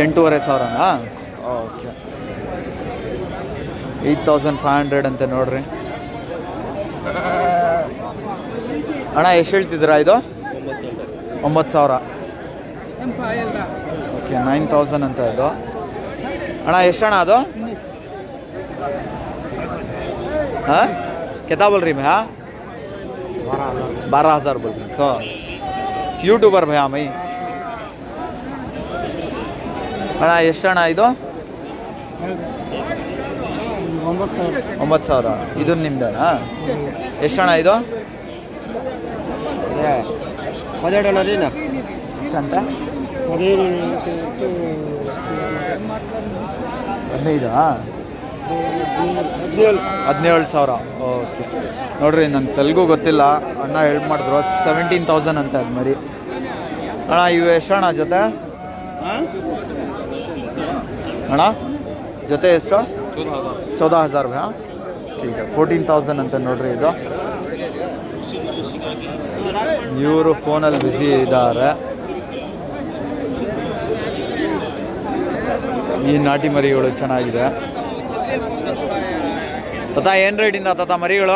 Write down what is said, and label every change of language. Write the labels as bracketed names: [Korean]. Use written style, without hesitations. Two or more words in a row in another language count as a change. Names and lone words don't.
[Kannada] 8,500ನಾ? ಓಕೆ 8,500 ಅಂತೆ ನೋಡ್ರಿ ಅಣ್ಣ. ಎಷ್ಟು ಹೇಳ್ತಿದ್ದೀರಾ ಇದು? 9,000. ಓಕೆ 9,000 ಅಂತ ಇದು ಅಣ್ಣ. ಎಷ್ಟಣ್ಣ ಅದು? [Hindi] ಹಾಂ कितना बोल रही भैया? 12,000 बोल रही. सो यूट्यूबर भैया मई [Kannada] ಅಣ್ಣ. ಎಷ್ಟಣ್ಣ ಇದು? 9,000. ಇದು ನಿಮ್ದೇನಾ? ಎಷ್ಟಣ್ಣ ಇದು? 17 ಎಷ್ಟಂತ? 15 17,000. ಓಕೆ ನೋಡ್ರಿ, ನಂಗೆ ತೆಲುಗು ಗೊತ್ತಿಲ್ಲ, ಅಣ್ಣ ಹೆಲ್ಪ್ ಮಾಡಿದ್ರು. 17,000 ಅಂತ ಅದು ಮರಿ ಅಣ್ಣ. ಇವು ಎಷ್ಟಣ್ಣ ಜೊತೆ? ಅಣ್ಣ ಜೊತೆ ಎಷ್ಟು? 14,000 ಭಯ. [Hindi] ठीक है [Kannada] 14,000 ಅಂತ ನೋಡ್ರಿ ಇದು. ಇವರು ಫೋನಲ್ಲಿ ಬ್ಯುಸಿ ಇದ್ದಾರೆ. ಈ ನಾಟಿ ಮರಿಗಳು ಚೆನ್ನಾಗಿದೆ. ತಾತ ಏನು ರೇಟಿಂದ ತಾತ ಮರಿಗಳು?